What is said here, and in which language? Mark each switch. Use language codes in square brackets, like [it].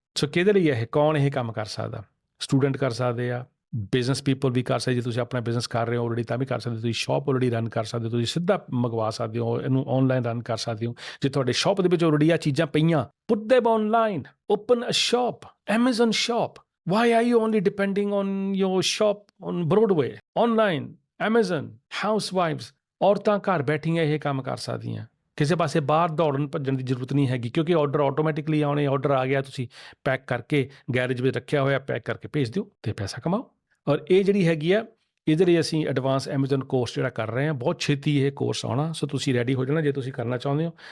[pa] ਸੋ ਕਿਹਦੇ ਲਈ ਇਹ, ਕੌਣ ਇਹ ਕੰਮ ਕਰ ਸਕਦਾ? ਸਟੂਡੈਂਟ ਕਰ ਸਕਦੇ ਆ, ਬਿਜ਼ਨਸ ਪੀਪਲ ਵੀ ਕਰ ਸਕਦੇ। ਜੇ ਤੁਸੀਂ ਆਪਣਾ ਬਿਜ਼ਨਸ ਕਰ ਰਹੇ ਹੋ ਆਲਰੇਡੀ ਤਾਂ ਵੀ ਕਰ ਸਕਦੇ ਹੋ, ਤੁਸੀਂ ਸ਼ਾਪ ਆਲਰੇਡੀ ਰਨ ਕਰ ਸਕਦੇ ਹੋ, ਤੁਸੀਂ ਸਿੱਧਾ ਮੰਗਵਾ ਸਕਦੇ ਹੋ, ਇਹਨੂੰ ਆਨਲਾਈਨ ਰਨ ਕਰ ਸਕਦੇ ਹੋ। ਜੇ ਤੁਹਾਡੇ ਸ਼ਾਪ ਦੇ ਵਿੱਚ ਆਲਰੇਡੀ ਆ ਚੀਜ਼ਾਂ ਪਈਆਂ, [en] Put them online, open a shop, Amazon shop. Why are you only depending on your shop on Broadway? [pa] Online, Amazon, housewives, ਔਰਤਾਂ ਘਰ ਬੈਠੀਆਂ ਇਹ ਕੰਮ ਕਰ ਸਕਦੀਆਂ, ਕਿਸੇ ਪਾਸੇ ਬਾਹਰ ਦੌੜਨ ਭੱਜਣ ਦੀ ਜ਼ਰੂਰਤ ਨਹੀਂ ਹੈਗੀ, ਕਿਉਂਕਿ ਆਰਡਰ ਆਟੋਮੈਟਿਕਲੀ ਆਉਣੇ, ਆਰਡਰ ਆ ਗਿਆ, ਤੁਸੀਂ ਪੈਕ ਕਰਕੇ ਗੈਰੇਜ ਵਿੱਚ ਰੱਖਿਆ ਹੋਇਆ, ਪੈਕ ਕਰਕੇ ਭੇਜ ਦਿਓ ਅਤੇ ਪੈਸਾ ਕਮਾਓ। ਔਰ ਇਹ ਜਿਹੜੀ ਹੈਗੀ ਆ, ਇਹਦੇ ਲਈ ਅਸੀਂ ਐਡਵਾਂਸ ਐਮਾਜ਼ਨ ਕੋਰਸ ਜਿਹੜਾ ਕਰ ਰਹੇ ਹਾਂ, ਬਹੁਤ ਛੇਤੀ ਇਹ ਕੋਰਸ ਆਉਣਾ, ਸੋ ਤੁਸੀਂ ਰੈਡੀ ਹੋ ਜਾਣਾ ਜੇ ਤੁਸੀਂ ਕਰਨਾ ਚਾਹੁੰਦੇ ਹੋ।